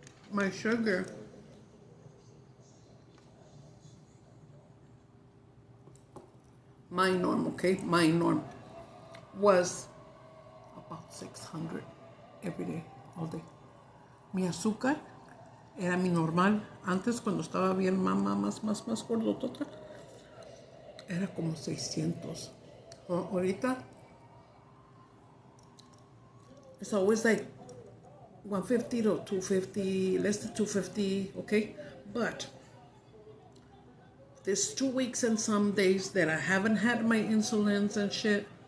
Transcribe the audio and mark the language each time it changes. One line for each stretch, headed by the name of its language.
English: My sugar my norm was about 600 every day, all day.
Spanish: Mi azúcar era mi normal. Antes, cuando estaba bien más gordotota, era como 600.
English: Ahorita, it's always like 150 to 250, less than 250, okay? But there's 2 weeks and some days that I haven't had my insulins and shit.